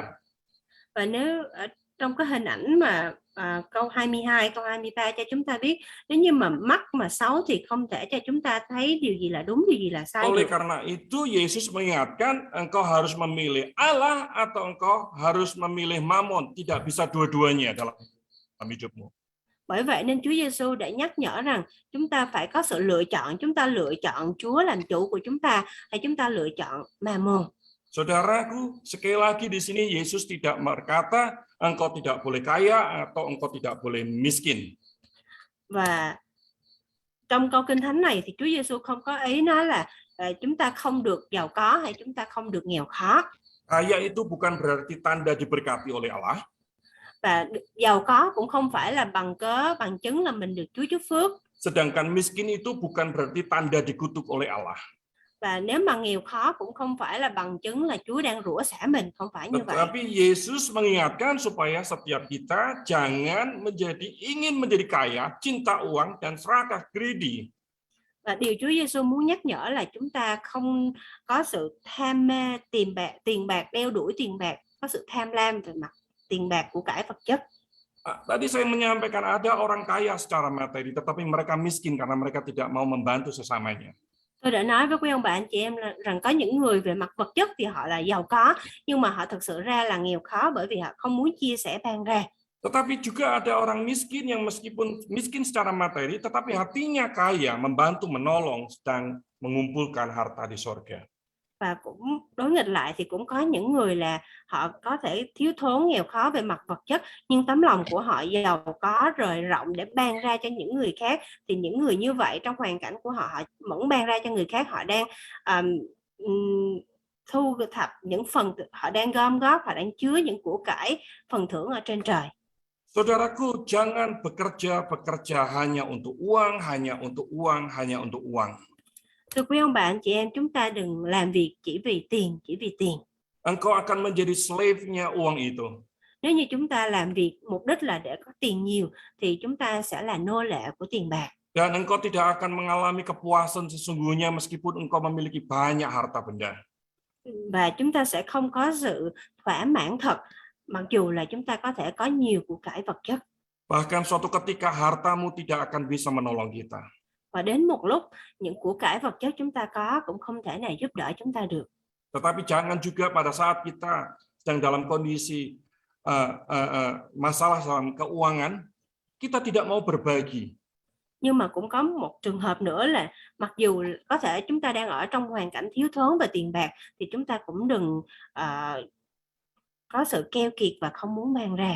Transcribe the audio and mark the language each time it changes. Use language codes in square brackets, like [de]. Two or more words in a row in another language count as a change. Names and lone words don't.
[vi] Và nếu trong cái hình ảnh mà câu 22, câu 23 cho chúng ta biết nếu như mà mắt mà xấu thì không thể cho chúng ta thấy điều gì là đúng, điều gì là sai [id] Oleh [vi] được. [id] karena itu Yesus mengingatkan engkau harus memilih Allah atau engkau harus memilih Mammon, tidak bisa dua-duanya dalam hidupmu. [vi] Bởi vậy nên Chúa Giêsu đã nhắc nhở rằng chúng ta phải có sự lựa chọn, chúng ta lựa chọn Chúa làm chủ của chúng ta hay chúng ta lựa chọn Mammon. [id] Saudaraku, sekali lagi di sini Yesus tidak berkata engkau tidak boleh kaya atau engkau tidak boleh miskin. [vi] Và trong câu Kinh Thánh này thì Chúa Giêsu không có ý nói là chúng ta không được giàu có hay chúng ta không được nghèo khó. [id] Kaya itu bukan berarti tanda diberkati oleh Allah. [vi] Và giàu có cũng không phải là bằng chứng là mình được Chúa chúc phước. [id] Sedangkan miskin itu bukan berarti tanda dikutuk oleh Allah. [vi] Và nếu mà nghèo khó cũng không phải là bằng chứng là Chúa đang rủa xả mình, không phải như vậy. [id] Tetapi Yesus mengingatkan supaya setiap kita jangan ingin menjadi kaya, cinta uang dan serakah, greedy. [vi] Và điều Chúa Giêsu muốn nhắc nhở là chúng ta không có sự tham mê tiền bạc, đeo đuổi tiền bạc, có sự tham lam về mặt tiền bạc của cải vật chất. [id] Tadi saya menyampaikan ada orang kaya secara materi, tetapi mereka miskin karena mereka tidak mau membantu sesamanya. [vi] Tôi đã nói với quý ông bà anh chị em rằng có những người về mặt vật chất thì họ là giàu có, nhưng mà họ thực sự ra là nghèo khó bởi vì họ không muốn chia sẻ ban ra. [id] Tetapi juga ada orang miskin yang meskipun miskin secara materi, tetapi hatinya kaya, membantu, menolong, sedang mengumpulkan harta di sorga. [vi] Và cũng đối nghịch lại thì cũng có những người là họ có thể thiếu thốn nghèo khó về mặt vật chất nhưng tấm lòng của họ giàu có rời rộng để ban ra cho những người khác. Thì những người như vậy trong hoàn cảnh của họ vẫn ban ra cho người khác, họ đang thu thập những phần, họ đang gom góp, họ đang chứa những của cải phần thưởng ở trên trời. [id] Saudaraku, jangan bekerja hanya untuk uang, hanya untuk uang, hanya untuk uang. [vi] Thưa quý ông bà anh chị em, chúng ta đừng làm việc chỉ vì tiền, chỉ vì tiền. [id] Engkau akan menjadi slave-nya uang itu. [vi] Nếu như chúng ta làm việc mục đích là để có tiền nhiều thì chúng ta sẽ là nô lệ của tiền bạc. [id] Dan engkau tidak akan mengalami kepuasan sesungguhnya meskipun engkau memiliki banyak harta benda. [vi] Và chúng ta sẽ không có sự thỏa mãn thật mặc dù là chúng ta có thể có nhiều của cải vật chất. [id] Bahkan suatu ketika hartamu tidak akan bisa menolong kita. [vi] Và đến một lúc những của cải vật chất chúng ta có cũng không thể nào giúp đỡ chúng ta được. [id] Tetapi jangan juga pada saat kita sedang dalam kondisi masalah dalam keuangan, kita tidak mau berbagi. [vi] Nhưng mà cũng có một trường hợp nữa là mặc dù có thể chúng ta đang ở trong hoàn cảnh thiếu thốn về tiền bạc thì chúng ta cũng đừng có sự keo kiệt và không muốn mang ra.